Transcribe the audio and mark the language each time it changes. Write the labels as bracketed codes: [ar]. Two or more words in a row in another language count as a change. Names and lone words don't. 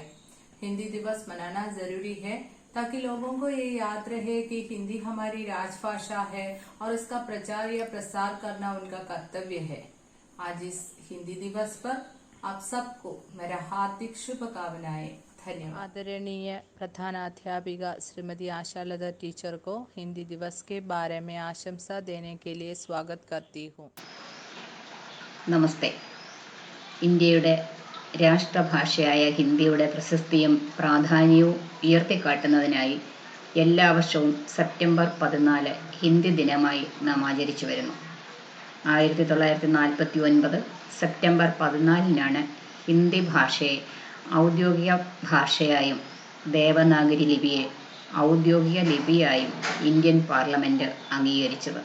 [hi] हिंदी दिवस मनाना जरूरी है ताकि लोगों को ये याद रहे कि हिंदी हमारी राजभाषा है और इसका प्रचार या प्रसार करना उनका कर्तव्य है। आज इस हिंदी दिवस पर आप सबको मेरा हार्दिक शुभकामनाएं। धन्यवाद। आदरणीय प्रधानाध्यापिका श्रीमती आशालता टीचर को हिंदी दिवस के बारे में आशंसा देने के लिए स्वागत करती हूँ। [ml] നമസ്തേ. ഇന്ത്യയുടെ രാഷ്ട്രഭാഷയായ ഹിന്ദിയുടെ പ്രശസ്തിയും പ്രാധാന്യവും ഉയർത്തിക്കാട്ടുന്നതിനായി എല്ലാ വർഷവും സെപ്റ്റംബർ 14 ഹിന്ദി ദിനമായി നാം ആചരിച്ചു വരുന്നു. 1949 സെപ്റ്റംബർ 14 ഹിന്ദി ഭാഷയെ ഔദ്യോഗിക ഭാഷയായും ദേവനാഗരി ലിപിയെ ഔദ്യോഗിക ലിപിയായും ഇന്ത്യൻ പാർലമെൻറ്റ് അംഗീകരിച്ചത്.